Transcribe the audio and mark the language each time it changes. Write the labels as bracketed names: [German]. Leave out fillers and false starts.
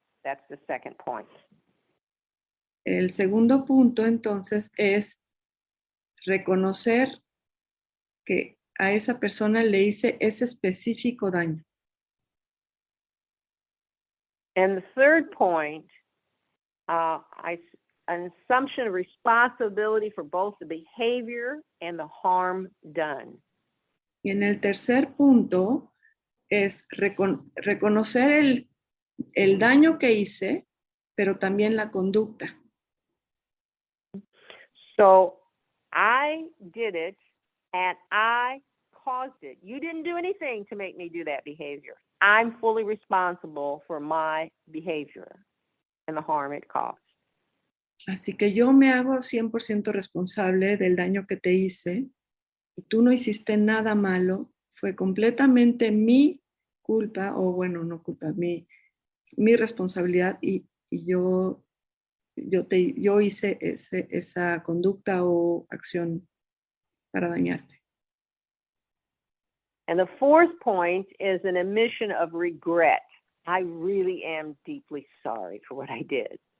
[English] That's the second point. [Spanish] El segundo punto, entonces, es reconocer que a esa persona le hice ese específico daño. [English] And the third point, an assumption of responsibility for both the behavior and the harm done. [Spanish] Y en el tercer punto es reconocer el daño que hice, pero también la conducta. [English] So I did it and I caused it. You didn't do anything to make me do that behavior. I'm fully responsible for my behavior and the harm it caused. [Spanish] Así que yo me hago 100% responsable del daño que te hice y tú no hiciste nada malo. Fue completamente mi culpa, o bueno, no culpa, mi responsabilidad y yo hice esa conducta o acción para dañarte. [English] And the fourth point is an admission of regret. I really am deeply sorry for what I did.